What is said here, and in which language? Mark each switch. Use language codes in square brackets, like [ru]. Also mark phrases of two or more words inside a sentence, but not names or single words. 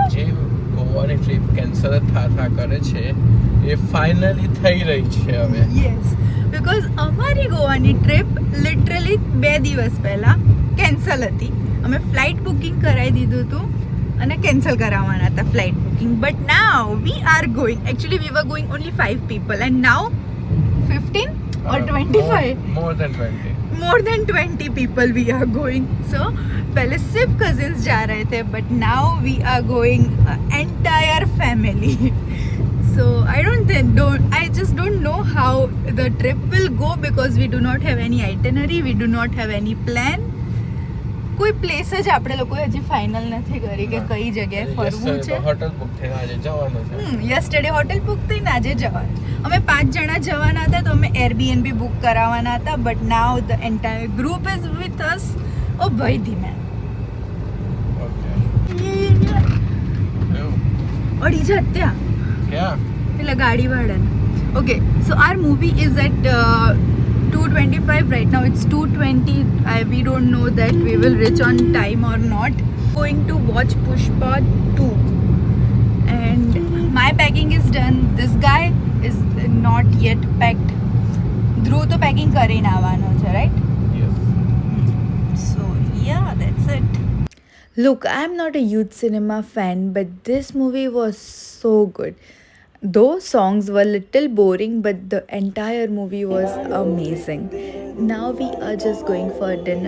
[gu] જે ગોવાની [en] trip cancel [gu] થા કરે છે એ ફાઇનલી થઈ રહી છે હવે. [en] yes, because [gu] અમારી ગોવાની [en] trip literally [gu] 2 દિવસ પહેલાં કેન્સલ હતી. અમે [en] flight booking [gu] કરાવી દીધું હતું અને કેન્સલ કરાવવાના હતા [en] flight booking. but now we are going. actually we were going only 5 people and now 15 or 25. More than 20. More than 20 people we are going. [hi] So पहले सिर्फ cousins जा रहे थे, [en] but now we are going entire family. So I just don't know how the trip will go because we do not have any itinerary, we do not have any plan. [gu] કોઈ પ્લેસ જ આપણે લોકોએ હજી ફાઇનલ નથી કરી કે કઈ જગ્યાએ ફરવું છે. હોટલ બુક થઈને આજે જવાનું છે. યસ્ટરડે હોટલ બુક થઈને આજે જવાનું. અમે 5 જણા જવાના હતા તો અમે એરબીએનબી બુક કરાવવાના હતા. [en] but now the entire group is with us. [gu] ઓ ભાઈ ધીમે. અડી જા ત્યાં ક્યાં પેલા ગાડીવાળાને. [en] okay, so our movie is at 2:25 right now. It's 2:20. We don't know that we will reach on time or not. Going to watch Pushpa 2 and my packing is done. This guy is not yet packed. [gu] Dhruv to packing કરીને આવવાનો છે, [en] right? Yes. So yeah, that's it. Look, I'm not a huge cinema fan, but this movie was so good. Those songs were little boring, but the entire movie was amazing. Now we are just going for dinner.